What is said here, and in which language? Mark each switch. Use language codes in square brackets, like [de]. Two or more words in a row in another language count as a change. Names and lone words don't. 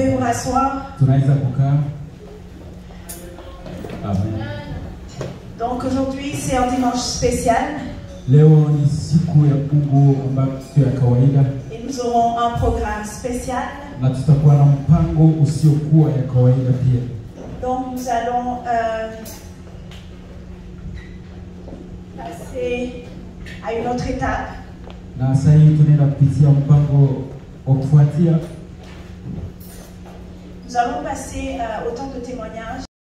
[fr] m'asseoir. [sw] Tunaweza kukaa. Amen. [fr] Donc aujourd'hui, c'est un dimanche spécial. [sw] Leo ni siku ya Mungu ambayo sio ya kawaida. [fr] Et nous aurons un programme spécial. [sw] Na tutakuwa na mpango usiokuwa ya kawaida pia. [fr] Donc nous allons passer à une autre étape. [sw] Na sasa hivi tunaenda kupitia mpango wa kufuatia. [fr] Nous allons passer au temps de témoignage.